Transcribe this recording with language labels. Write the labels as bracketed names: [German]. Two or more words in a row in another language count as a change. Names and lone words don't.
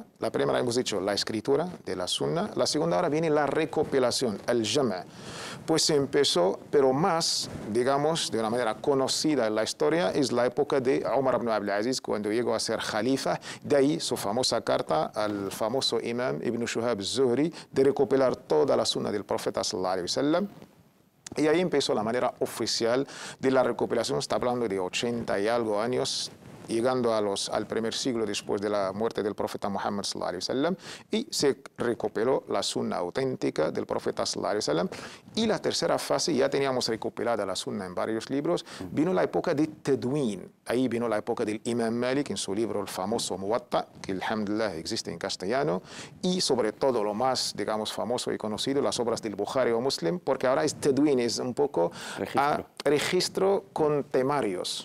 [Spanish] La primera hemos dicho la escritura de la sunna. La segunda ahora viene la recopilación, el jama'. Pues se empezó, pero más, digamos, de una manera conocida en la historia, es la época de Omar ibn Abdul Aziz, cuando llegó a ser califa. De ahí su famosa carta al famoso imam Ibn Shuhab az-Zuhri de recopilar toda la sunna del profeta [Arabic] صلى الله عليه وسلم. [Spanish] Y ahí empezó la manera oficial de la recopilación. Está hablando de 80 y algo años llegando al primer siglo después de la muerte del profeta Muhammad [Arabic] صلى الله عليه وسلم, [Spanish] y se recopiló la sunna auténtica del profeta [Arabic] صلى الله عليه وسلم. [Spanish] Y la tercera fase, ya teníamos recopilada la sunna en varios libros, vino la época de Tadwin. Ahí vino la época del Imam Malik en su libro el famoso Muwatta, que alhamdulillah existe en castellano, y sobre todo lo más, digamos, famoso y conocido, las obras del Bukhari o Muslim, porque ahora es Tadwin, es un poco registro con temarios.